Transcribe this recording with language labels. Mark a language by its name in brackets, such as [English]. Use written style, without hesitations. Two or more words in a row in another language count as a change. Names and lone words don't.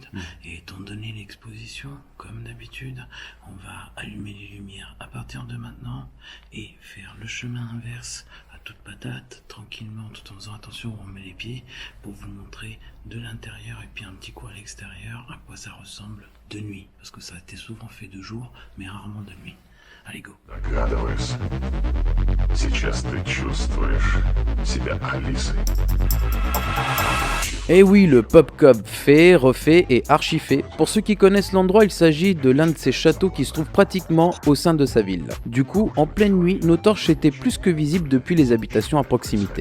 [French] Et étant donné l'exposition, comme d'habitude, on va allumer les lumières à partir de maintenant et faire le chemin inverse à toute patate, tranquillement, tout en faisant attention où on met les pieds, pour vous montrer de l'intérieur et puis un petit coup à l'extérieur à quoi ça ressemble de nuit. Parce que ça a été souvent fait de jour, mais rarement de nuit. Allez, go. [Russian] Agradable's Сейчас ты чувствуешь себя Алисой. [French] Et oui, le Pop Cove fait, refait et archi-fait. Pour ceux qui connaissent l'endroit, il s'agit de l'un de ces châteaux qui se trouve pratiquement au sein de sa ville. Du coup, en pleine nuit, nos torches étaient plus que visibles depuis les habitations à proximité.